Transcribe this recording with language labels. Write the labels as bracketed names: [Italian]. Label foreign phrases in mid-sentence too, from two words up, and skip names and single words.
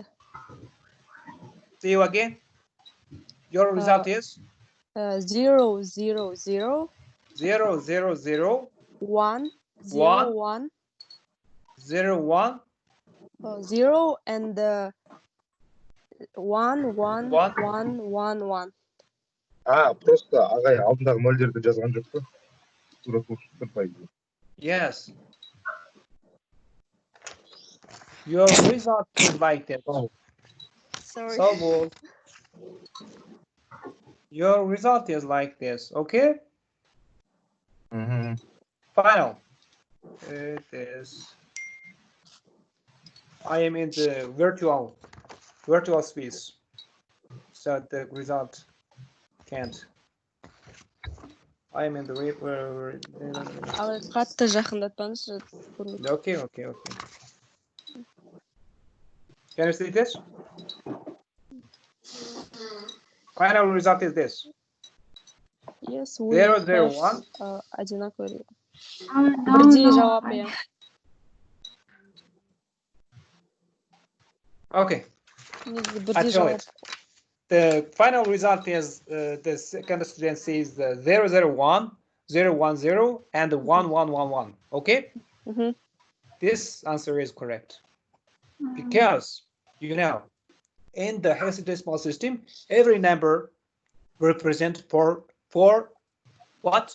[English] see you again. Your result is 0 0 0 0 0 0 1 0 1 0 1 0 and 1 1 1 1 1. [Kazakh] Просто ағай алдындағы нөлдерді жазған жоқ па? Тура тұрпайды. [English] Yes. Your result is like that. Sorry. So your result is like this. Okay. Final. It is. I am in the virtual space, so the result can't. I am in the [Kazakh] қатты жақындатпаңыз. [English] Okay. Can you see this? Final result is this. Yes, 0 0 1. [Kazakh] Одинаковый. Birдей жауап, иә. [English] Okay, Neyse, I tell it. The final result is the second student says 001, 010, and 1111. Okay? This answer is correct. Because, you know, in the hexadecimal system, every number represents four what?